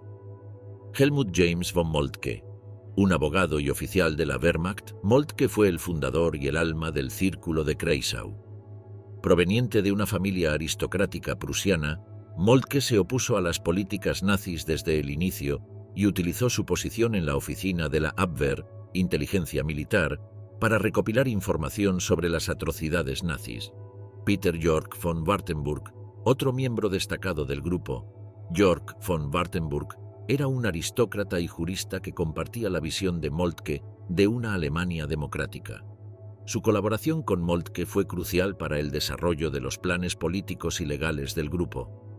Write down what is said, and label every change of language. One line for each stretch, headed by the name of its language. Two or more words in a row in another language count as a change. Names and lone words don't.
Spanish: Helmut James von Moltke, un abogado y oficial de la Wehrmacht, Moltke fue el fundador y el alma del Círculo de Kreisau. Proveniente de una familia aristocrática prusiana, Moltke se opuso a las políticas nazis desde el inicio y utilizó su posición en la oficina de la Abwehr, inteligencia militar, para recopilar información sobre las atrocidades nazis. Peter Jörg von Wartenburg, otro miembro destacado del grupo, Jörg von Wartenburg, era un aristócrata y jurista que compartía la visión de Moltke de una Alemania democrática. Su colaboración con Moltke fue crucial para el desarrollo de los planes políticos y legales del grupo.